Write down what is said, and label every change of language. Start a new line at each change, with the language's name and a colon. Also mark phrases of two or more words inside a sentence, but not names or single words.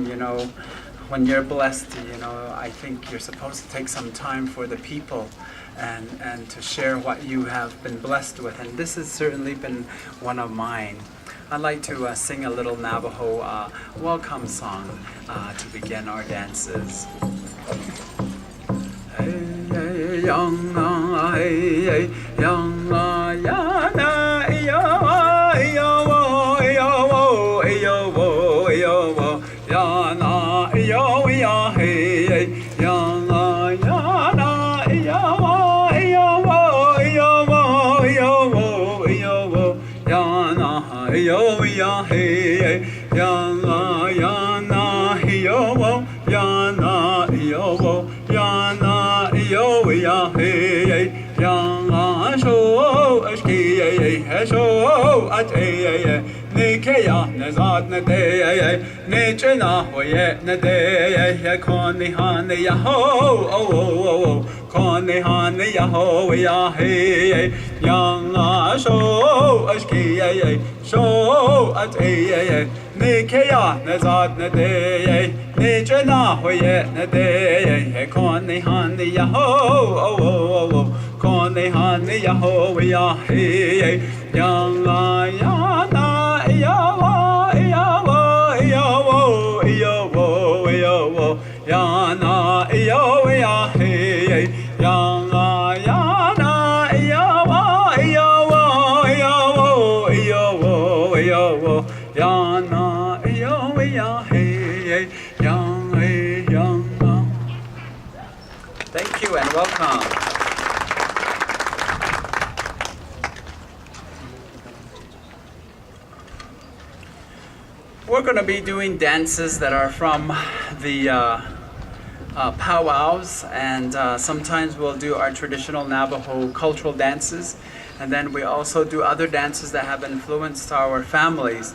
English: When you're blessed, I think you're supposed to take some time for the people and to share what you have been blessed with, and this has certainly been one of mine. I'd like to sing a little Navajo welcome song to begin our dances. Hey, young, hey, young, yana, yo, yo, yo, yo, yo, yana, yo, ya, hey, yana, yana, yo, yo, yo, yo, yo, yo.
Navajo: yo ya hey ya na yo ya na yo ya na yo ya hey ya na sho aski sho ate ne ke ya ne zat ne de ne chena ho ye ne de kon ni han ya ho Kone hane ya ho ya hey yang a sho aski sho at ne ke ya ne zat ne de ne chena ho ye ne de kone hane ya ho kone hane ya ho ya hey yang a ya na ya wo ya wo ya wo ya wo ya wo ya na ya ya hey yang ya na ya wa ya wa ya wa ya wa ya wa ya na ya ya hey yang hey yang.
English: Thank you and welcome. We're going to be doing dances that are from the powwows, and sometimes we'll do our traditional Navajo cultural dances, and then we also do other dances that have influenced our families.